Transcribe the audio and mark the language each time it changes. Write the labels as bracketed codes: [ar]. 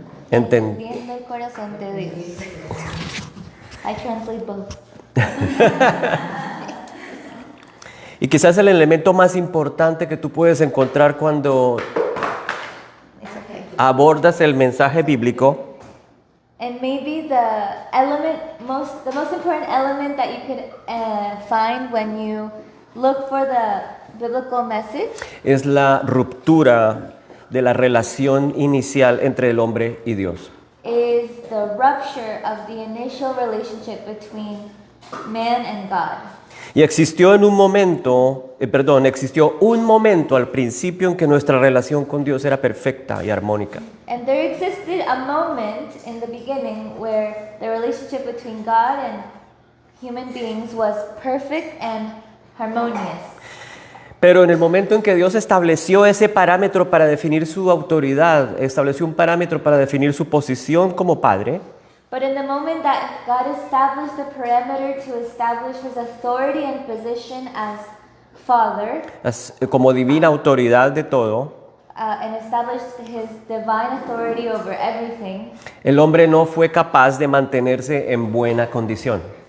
[es] Entendiendo el corazón de Dios. [en] I translate both. [es] Y quizás el elemento más importante que tú puedes encontrar cuando [en] It's okay. [es] abordas el mensaje bíblico [en] And maybe the most important element that you could find when you look for the biblical message [es] es la ruptura de la relación inicial entre el hombre y Dios. [en] is the rupture of the initial relationship between man and God. [es] Y existió un momento al principio en que nuestra relación con Dios era perfecta y armónica. [en] And there existed a moment in the beginning where the relationship between God and human beings was perfect and harmonious. [es] Pero en el momento en que Dios estableció ese parámetro para definir su autoridad, estableció un parámetro para definir su posición como Padre, [en] But in the moment that God established the parameter to establish his authority and position as Father, [es] como divina autoridad de todo, [en] and established his divine authority over everything, [es] el hombre no fue capaz de mantenerse en buena condición.